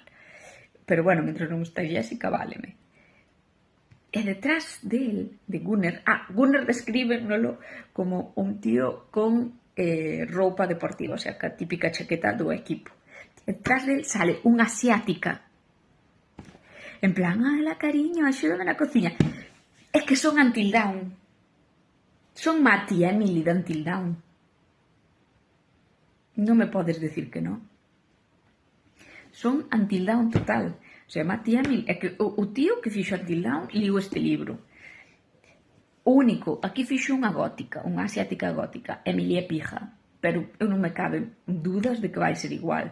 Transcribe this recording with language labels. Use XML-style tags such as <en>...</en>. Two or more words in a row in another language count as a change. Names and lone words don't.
<gl>Pero bueno, mentre non está Jessica, váleme. E detrás del, de Gunnar, Gunnar descríbenolo como un tío con roupa deportiva,</gl> <es>o sea,</es> <gl>a típica chaqueta do equipo. Detrás del sale unha asiática,</gl> <es>en plan:</es> <gl>la cariño, axúdame na cociña. É que son Until Dawn, son Matt e Emily de Until Dawn. Non me podes decir que non. Son Until Dawn total.</gl> <es>O sea,</es> <gl>Matt e Emily, é que o tío que fixo Until Dawn liu este libro. O único, aquí fixo unha gótica, unha asiática gótica. Emily é pija, pero eu non me caben dudas de que vai ser igual.</gl>